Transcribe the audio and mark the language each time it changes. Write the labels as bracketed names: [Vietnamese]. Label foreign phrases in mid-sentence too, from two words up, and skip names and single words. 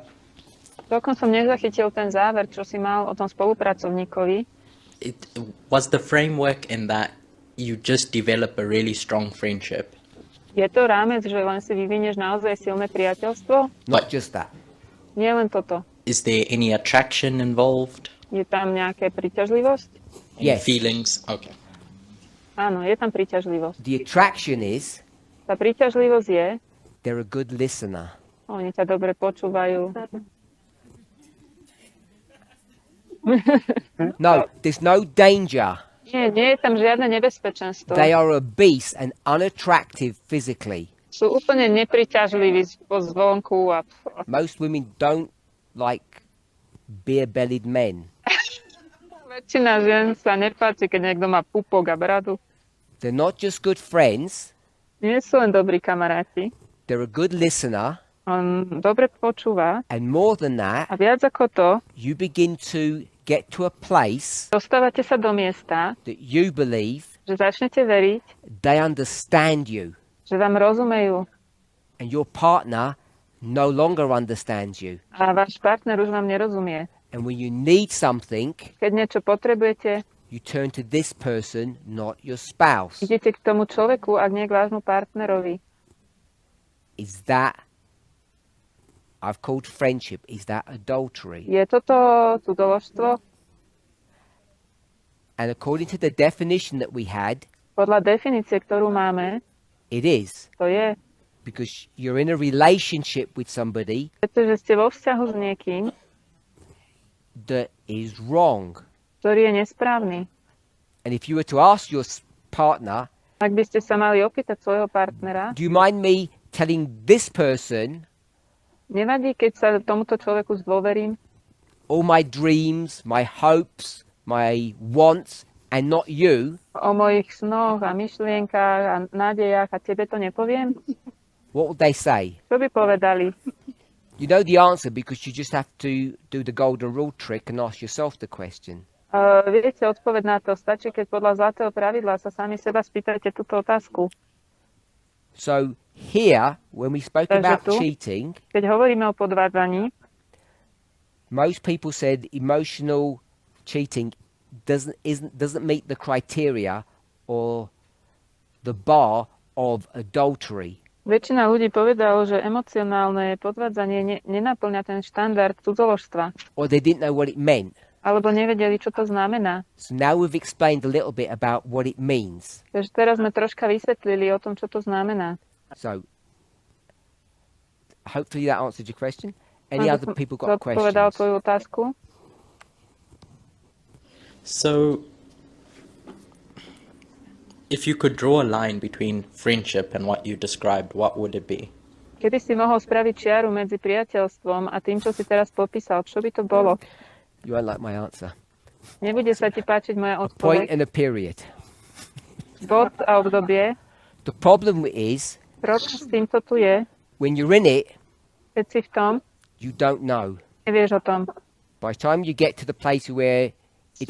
[Slovak] Celkom som nezachytil ten záver, čo si mal o tom spolupracovníkovi. [English] It was the framework in that you just develop a really strong friendship. [Slovak] Je to rámec, že len si vyvinieš naozaj silné priateľstvo? [English] Not just that. [Slovak] Nie len toto. [English] Is there any attraction involved? [Slovak] Je tam nejaká príťažlivosť? [English] Any Yes. feelings? Okay. [Slovak] Áno, je tam príťažlivosť. [English] The attraction is [Slovak] Tá príťažlivosť je, [English] they're a good listener. [Slovak] oni ťa dobre počúvajú. [English] No, there's no danger. [Slovak] Nie je tam žiadne nebezpečenstvo. [English] They are obese and unattractive physically. [Slovak] Sú úplne nepriťažliví zvonku a [English] Most women don't like beer-bellied men. [Slovak] väčšina žien sa nepáči, keď niekto má pupok a bradu. [English] They're not just good friends. [Slovak] Nie sú len dobrí kamaráti. [English] They're a good listener. [Slovak] On dobre počúva [English] And more than that, [Slovak] a viac ako to, [English] you begin to get to a place [Slovak] dostávate sa do miesta, [English] that you believe [Slovak] že začnete veriť, [English] they understand you. [Slovak] že vám rozumejú [English] And your partner no longer understands you. [Slovak] a váš partner už vám nerozumie. [English] And when you need something, [Slovak] Keď niečo potrebujete, [English] you turn to this person, not your spouse. [Slovak] idete k tomu človeku, ak nie k vášmu partnerovi. [English] Is that, I've called friendship, is that adultery? [Slovak] Je toto cudzoložstvo? [English] And according to the definition that we had, [Slovak] Podľa definície, ktorú máme, [English] it is. [Slovak] to je, [English] Because you're in a relationship with somebody [Slovak] pretože ste vo vzťahu s niekým, [English] that is wrong. [Slovak] ktorý je nesprávny. [English] And if you were to ask your partner, [Slovak] Ak by ste sa mali opýtať svojho partnera, [English] do you mind me telling this person [Slovak] nevadí, keď sa tomuto človeku zdôverím [English] all my dreams, my hopes, my wants, and not you? [Slovak] o mojich snoch a myšlienkách a nádejach a tebe to nepoviem? [English] What would they say? [Slovak] Čo by povedali? [English] You know the answer because you just have to do the golden rule trick and ask yourself the question. [Slovak] Viete odpoveď na to. Stačí, keď podľa zlatého pravidla sa sami seba spýtajte túto otázku. [English] So here, when we spoke [Slovak] Takže [English] about [Slovak] tu, [English] cheating, [Slovak] keď hovoríme o podvádzaní, [English] most people said emotional cheating doesn't meet the criteria or the bar of adultery. [Slovak] väčšina ľudí povedalo, že emocionálne podvádzanie nenaplňa ten štandard cudzoložstva. [English] Or they didn't know what it meant. [Slovak] Alebo nevedeli, čo to znamená. [English] So now we've explained a little bit about what it means. [Slovak] Takže teraz sme troška vysvetlili o tom, čo to znamená. [English] So hopefully that answered your question. Any other people got [Slovak] Odpovedal [English] questions? [Slovak] tvoju otázku? [English] So, if you could draw a line between friendship and what you described, what would it be? [Slovak] Keby si mohol spraviť čiaru medzi priateľstvom a tým, čo si teraz popísal, čo by to bolo? [English] You won't like my answer. [Slovak] Nebude sa ti páčiť moja [English] A point [Slovak] odpoveď. [English] and a period. [Slovak] Bod a obdobie. [English] The problem is [Slovak] Problém s týmto tu je, [English] when you're in it, [Slovak] keď si v tom, [English] you don't know. [Slovak] nevieš o tom. [English] By the time you get to the place where it's